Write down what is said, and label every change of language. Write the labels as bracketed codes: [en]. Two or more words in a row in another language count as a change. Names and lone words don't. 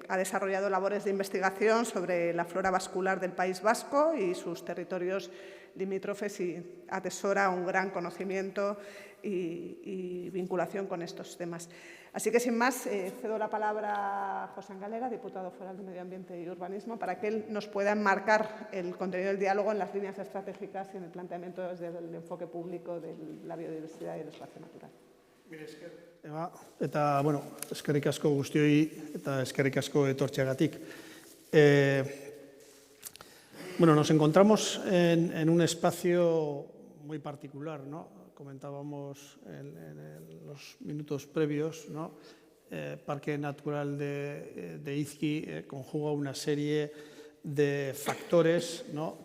[es] Ha desarrollado labores de investigación sobre la flora vascular del País Vasco y sus territorios limítrofes y atesora un gran conocimiento y vinculación con estos temas. Así que, sin más, cedo la palabra a Josean Galera, diputado foral de Medio Ambiente y Urbanismo, para que él nos pueda enmarcar el contenido del diálogo en las líneas estratégicas y en el planteamiento desde el enfoque público de la biodiversidad y el espacio natural. [eu] Eba, eta, bueno, eskerrik asko guztioi eta eskerrik asko etortzeagatik. [es] Bueno, nos encontramos en un espacio muy particular, ¿no? Comentábamos en los minutos previos, ¿no? Parque Natural de Izqui conjuga una serie de factores, ¿no?